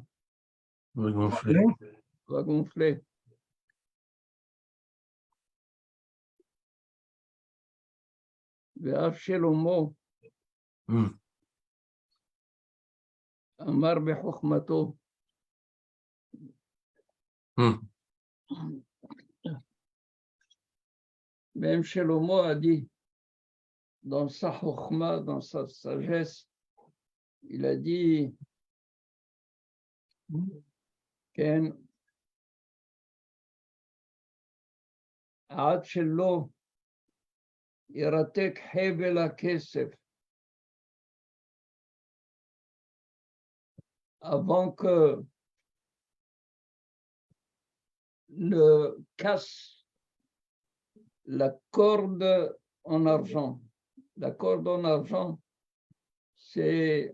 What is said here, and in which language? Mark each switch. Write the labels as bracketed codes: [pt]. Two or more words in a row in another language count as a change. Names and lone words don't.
[fr] Va gonfler. gonfler. [he] ואף שלמה אמר בחוכמתו, [fr] même Shlomo a dit, dans sa chokhma, dans sa sagesse, il a dit, [he] כן, עד שלא ירתק חבל הכסף, [fr] avant que ne casse la corde en argent. La corde en argent, c'est